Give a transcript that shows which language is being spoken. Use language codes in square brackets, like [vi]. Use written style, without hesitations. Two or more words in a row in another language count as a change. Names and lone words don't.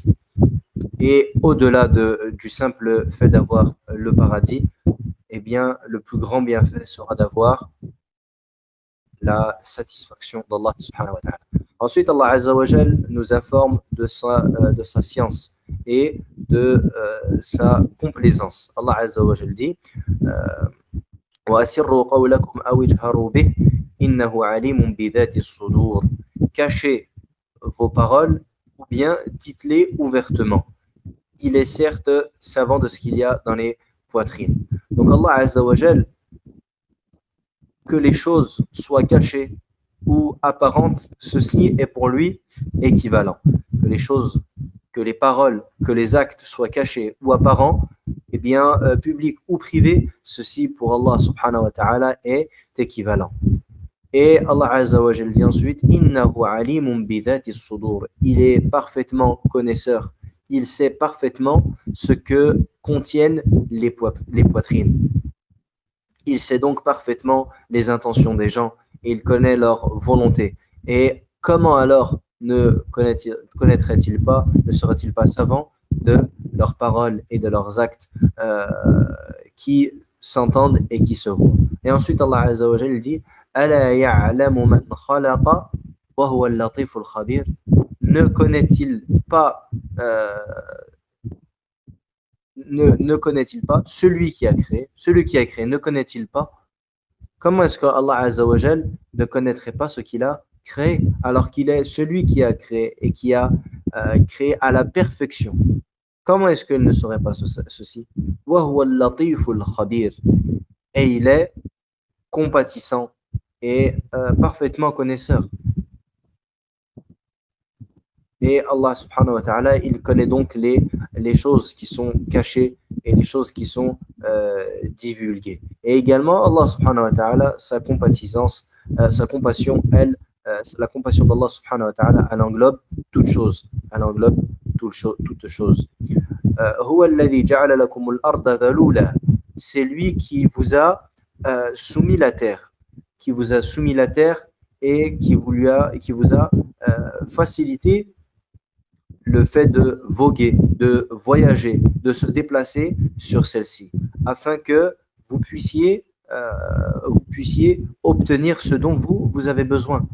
[fr] Et au-delà du simple fait d'avoir le paradis, eh bien, le plus grand bienfait sera d'avoir la satisfaction d'Allah [ar] سبحانه وتعالى. [fr] Ensuite, Allah [ar] عز وجل [fr] nous informe de sa science et de sa complaisance. [ar] الله عز وجل dit وَأَسِرُّوا قَوْلَكُمْ أَوْ اجْهَرُوا بِهِ إِنَّهُ عَلِيمٌ بِذَاتِ الصُّدُورِ. [fr] Cachez vos paroles ou bien dites-les ouvertement. Il est certes savant de ce qu'il y a dans les poitrines. Donc Allah [ar] عز وجل, [fr] que les choses soient cachées ou apparentes, ceci est pour lui équivalent. Que les paroles, que les actes soient cachés ou apparents, eh bien, publics ou privés, ceci pour Allah [ar] سبحانه وتعالى [fr] est équivalent. Et Allah [ar] عز وجل [fr] dit ensuite, [ar] إنه عليم بذات الصدور. [fr] Il est parfaitement connaisseur. Il sait parfaitement ce que contiennent les poitrines. Il sait donc parfaitement les intentions des gens et il connaît leur volonté. Et comment alors ne connaîtrait-il pas, ne serait-il pas savant de leurs paroles et de leurs actes qui s'entendent et qui se voient. Et ensuite [ar] الله عز وجل dit ألا يعلم من خلق وهو اللطيف الخبير. [fr] Ne connaît-il pas ne connaît-il pas celui qui a créé ne connaît-il pas? Comment est-ce que Allah [ar] عز وجل [fr] ne connaîtrait pas ce qu'il a créé alors qu'il est celui qui a créé et qui a créé à la perfection? Comment est-ce qu'il ne saurait pas ceci? [ar] وهو اللطيف الخبير. [fr] Et il est compatissant et parfaitement connaisseur. Et Allah [ar] سبحانه وتعالى, [fr] il connaît donc les choses qui sont cachées et les choses qui sont divulguées. Et également, Allah [ar] سبحانه وتعالى, [fr] sa compatissance, sa compassion, la compassion d'Allah [ar] سبحانه وتعالى, [fr] elle englobe toute chose. Elle englobe toute chose. C'est lui qui vous a soumis la terre, et qui vous a facilité le fait de voguer, de voyager, de se déplacer sur celle-ci, afin que vous puissiez obtenir ce dont vous avez besoin.